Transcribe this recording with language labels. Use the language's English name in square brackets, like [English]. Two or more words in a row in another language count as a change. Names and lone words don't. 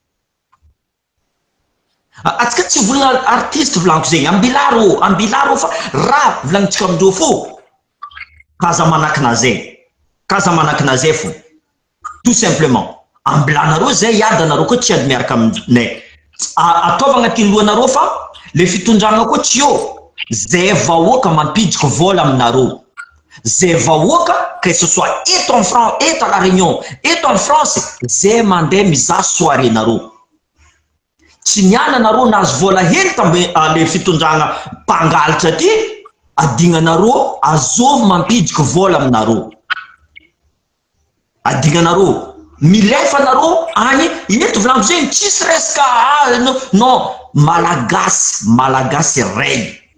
[Malagasy] atsika tsy volagna artiste volaniko zegny ambilaro fa raha volagnintsika amindreo fo kaza manakina zay fo [French] tout simplement [Malagasy] ambilanareo zay iady anareo koa tsy ady miaraka aminay ataova agnatin'ny lohanareo fa le fitondragna koa tsy eo zay vahoaka mampidiko vola aminareo zay vahoaka [French] que ce soit [Malagasy] eto [French] en France, [Malagasy] eto [French] à la Réunion, [Malagasy] eto [French] en France, [Malagasy] zay mandeha mizaha soirée nareo. Tsy niana nareo nahazo vola hely tambe le fitondragna mpangalatra ty, adignanareo azovy mampidiko vola aminareo. Adignanareo milefa nareo agny ineto volaniko zegny tsisy resaka non malagasy règle.